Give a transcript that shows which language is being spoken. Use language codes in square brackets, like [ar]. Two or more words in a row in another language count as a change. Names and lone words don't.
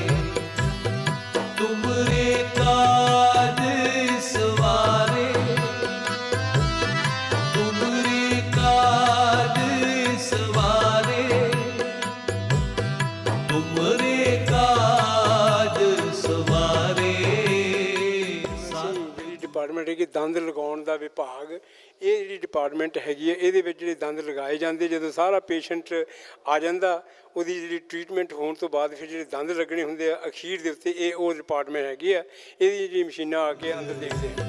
[hi] तुमरे काज सवारे तुमरे काज सवारे तुमरे काज सवारे। [pa] ਜਿਹੜੀ ਡਿਪਾਰਟਮੈਂਟ ਹੈਗੀ ਦੰਦ ਲਗਾਉਣ ਦਾ ਵਿਭਾਗ, ਇਹ ਜਿਹੜੀ ਡਿਪਾਰਟਮੈਂਟ ਹੈਗੀ ਹੈ ਇਹਦੇ ਵਿੱਚ ਜਿਹੜੇ ਦੰਦ ਲਗਾਏ ਜਾਂਦੇ, ਜਦੋਂ ਸਾਰਾ ਪੇਸ਼ੈਂਟ ਆ ਜਾਂਦਾ ਉਹਦੀ ਜਿਹੜੀ ਟ੍ਰੀਟਮੈਂਟ ਹੋਣ ਤੋਂ ਬਾਅਦ ਫਿਰ ਜਿਹੜੇ ਦੰਦ ਲੱਗਣੇ ਹੁੰਦੇ ਆ ਅਖੀਰ ਦੇ ਉੱਤੇ, ਇਹ ਉਹ ਡਿਪਾਰਟਮੈਂਟ ਹੈਗੀ ਆ, ਇਹਦੀ ਜਿਹੜੀ ਮਸ਼ੀਨਾਂ ਆ ਕੇ ਅੰਦਰ ਦੇਖਦੇ ਆ।